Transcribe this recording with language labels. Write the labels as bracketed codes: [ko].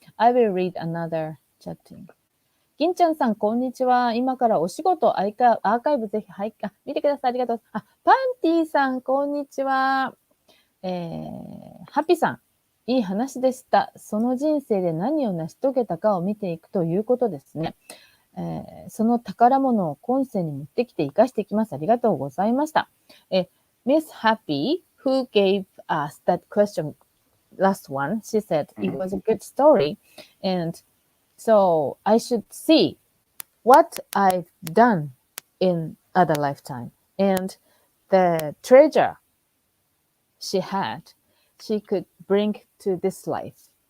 [en] I will read another chatting. [ja] 銀ちゃんさん、こんにちは。今からお仕事、アーカイブぜひ、見てください。ありがとう。パンティさん、こんにちは。ハッピーさん、いい話でした。その人生で何を成し遂げたかを見ていくということですね。その宝物を今世に持ってきて生かしていきます。ありがとうございました。 [en] Miss Happy, who gave us that question, last one, she said it was a good story, and so I should see what I've done in other lifetime, and the treasure she had, she could bring to this life.